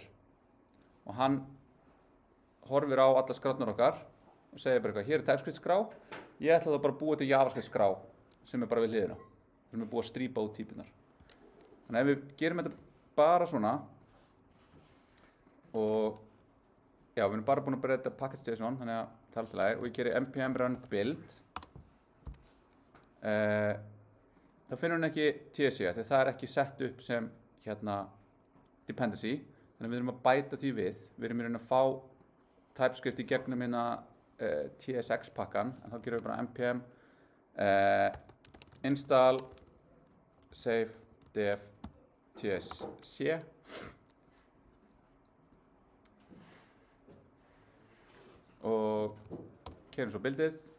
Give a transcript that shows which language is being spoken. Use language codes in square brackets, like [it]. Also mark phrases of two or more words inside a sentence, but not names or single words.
[is] Og hann horfir á alla skrárnar okkar og segir bara eitthvað, hér er TypeScript skrá, ég ætla það bara að búa til JavaScript skrá sem er bara við hliðina, sem er búið að strípa út típunar. Þannig að ef við gerum þetta bara svona og já, við erum bara búin að breyta package.json, þannig að það er alltaf leið, og ég gerir [en] npm run build, [is] þá finnur hann ekki TSC, því það er ekki sett upp sem hérna dependency, þannig að við erum að bæta því við erum í raun að fá TypeScript í gegnum hérna TSX pakkan, en þá gerum við bara [en] npm install save def TSC [is] og keyrum svo buildið.